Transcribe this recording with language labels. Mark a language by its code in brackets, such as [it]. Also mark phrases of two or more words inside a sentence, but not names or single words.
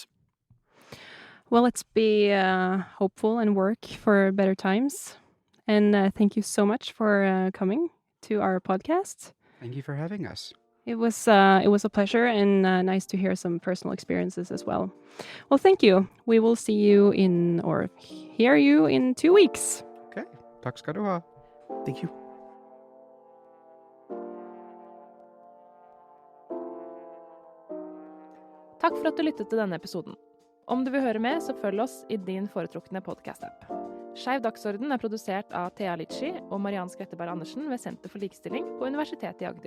[en] Well, let's be hopeful and work for better times. And thank you so much for coming to our podcast. Thank you for having us. It was a pleasure, and nice to hear some personal experiences as well. Well, thank you. We will see you hear you in 2 weeks. [no] Okay. Takk skal du ha. [en] Thank you. [no] Takk for at du lyttet til denne episoden. Om du vil høre mer, så følg oss i din foretrukne podcast-app. Skeiv dagsorden er produsert av Thea Litschi og Skvette Andersen ved Senter for likestilling på Universitetet i Agder.